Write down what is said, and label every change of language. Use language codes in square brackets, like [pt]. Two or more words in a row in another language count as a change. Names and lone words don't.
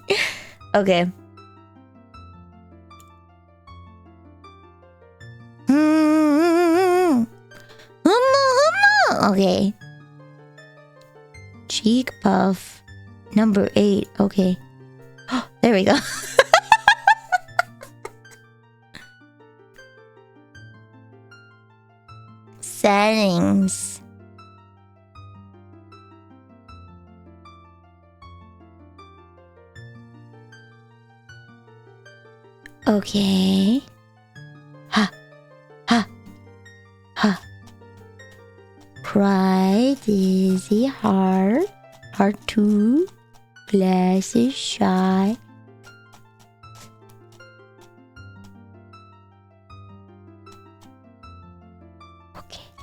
[en] Okay. Okay. Cheek puff. Number 8. Okay. There we go. Settings. Okay. Ha. Ha. Ha. Cry, dizzy, heart. Heart 2. Glasses, shy. Okay.